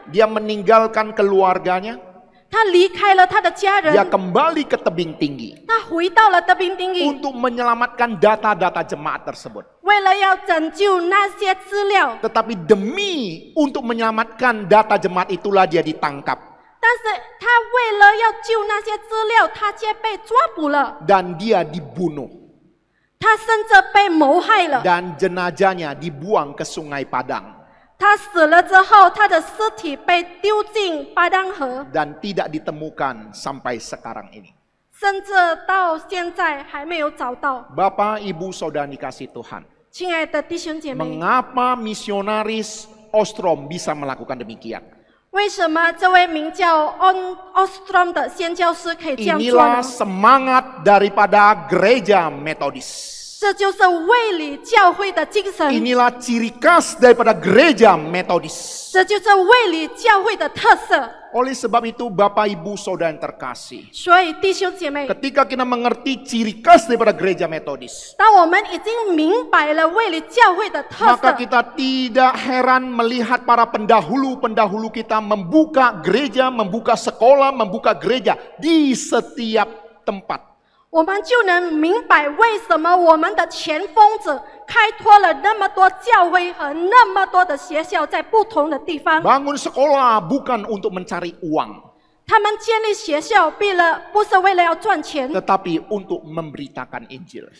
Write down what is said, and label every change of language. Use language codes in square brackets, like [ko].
[id] Dia meninggalkan keluarganya. [zh] 他离开了他的家 [id] Dia [zh] 人， [id] kembali ke Tebing Tinggi [zh] 他回到了特宾丁义， [id] untuk menyelamatkan data-data jemaat tersebut. [zh] 为了要拯救那些资料， [id] Tetapi demi untuk menyelamatkan data jemaat itulah dia ditangkap. [zh] 但是他为了要救那些资料，他却被抓捕了， [id] Dan dia dibunuh. [zh] 他甚至被谋害了。 [id] Dan jenazahnya dibuang ke Sungai Padang. [zh] 他死了之后，他的尸体被丢进巴当河， [id] Dan tidak ditemukan sampai sekarang ini. [zh] 甚至到现在还没有找到。 [id] Bapak, Ibu, Saudara dikasih Tuhan. [zh] 亲爱的弟兄姐妹， [id] Mengapa misionaris Ostrom bisa melakukan demikian? [zh] 为什么这位名叫 Ostrom 的宣教师可以这样做 [id] Inilah [zh] 呢？ [id] semangat daripada gereja Metodis. [zh] 这就是卫理教会的精神， [id] Inilah ciri khas daripada gereja Metodis. [zh] 这就是卫理教会的特色。 [id] Oleh sebab itu Bapak Ibu Saudara yang terkasih, [zh] 所以弟兄姐妹， [id] ketika kita mengerti ciri khas daripada gereja Metodis, [zh] 当我们已经明白了卫理教会的特 [id] maka [zh] 色， [id] kita tidak heran melihat para pendahulu-pendahulu kita membuka gereja, membuka sekolah, membuka gereja di setiap tempat. [zh] 我们就能明白为什么我们的前锋者开拓了那么多教会和那么多的学校在不同的地方。 [id] Bangun sekolah bukan untuk mencari uang, [zh] 他们建立学校，不是为了要赚钱， [id] tetapi untuk memberitakan Injil.